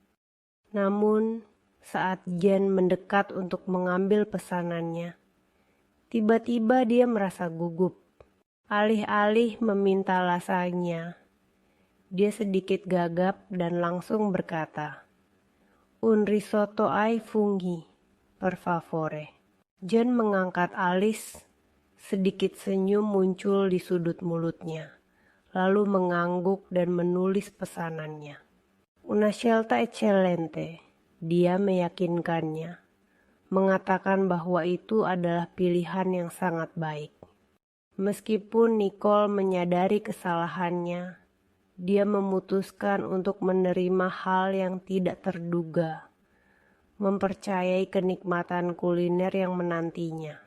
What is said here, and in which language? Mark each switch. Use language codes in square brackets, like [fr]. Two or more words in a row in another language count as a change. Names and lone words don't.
[id] Namun, saat Jen mendekat untuk mengambil pesanannya, tiba-tiba dia merasa gugup. Alih-alih meminta lasagna, dia sedikit gagap dan langsung berkata, [it] "Un risotto ai funghi, per favore." [id] Jen mengangkat alis, sedikit senyum muncul di sudut mulutnya, lalu mengangguk dan menulis pesanannya. [it] "Una scelta eccellente." [id] Dia meyakinkannya, mengatakan bahwa itu adalah pilihan yang sangat baik. Meskipun Nicole menyadari kesalahannya, dia memutuskan untuk menerima hal yang tidak terduga, mempercayai kenikmatan kuliner yang menantinya.